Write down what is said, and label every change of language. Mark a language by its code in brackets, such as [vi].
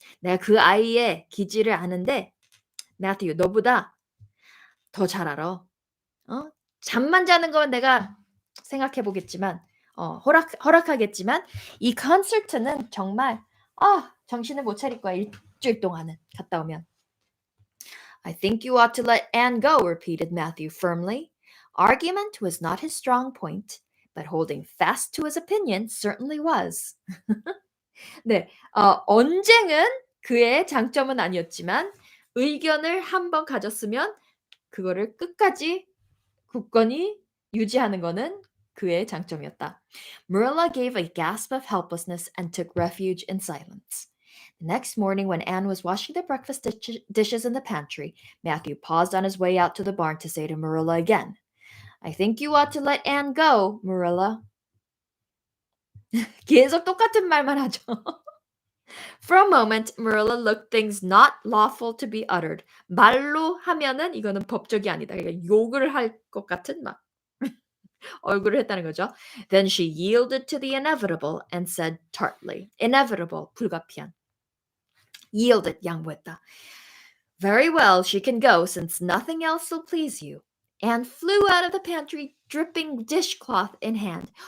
[ko] 내가 그 아이의 기질을 아는데, Matthew, 너보다 더 잘 알아. 잠만 자는 건 내가 생각해 보겠지만, 허락하겠지만, 이 콘서트는 정말, 정신을 못 차릴 거야, 일주일 동안은, 갔다 오면. [en] I think you ought to let Anne go, repeated Matthew firmly. Argument was not his strong point, but holding fast to his opinion certainly was. [ko] 네, 언쟁은 그의 장점은 아니었지만, 의견을 한번 가졌으면, 그거를 끝까지 굳건히 유지하는 거는 그의 장점이었다. [en] Marilla gave a gasp of helplessness and took refuge in silence. The next morning, when Anne was washing the breakfast dishes in the pantry, Matthew paused on his way out to the barn to say to Marilla again, I think you ought to let Anne go, Marilla. [ko] 계속 똑같은 말만 하죠. [en] For a moment, Marilla looked things not lawful to be uttered. [ko] 말로 하면은 이거는 법적이 아니다. 그러니까 욕을 할 것 같은 막 얼굴을 했다는 거죠. [en] Then she yielded to the inevitable and said tartly. [ko] Inevitable, 불가피한. Yielded, 양보했다. [en] Very well, she can go since nothing else will please you. Anne flew out of the pantry, dripping dishcloth in hand.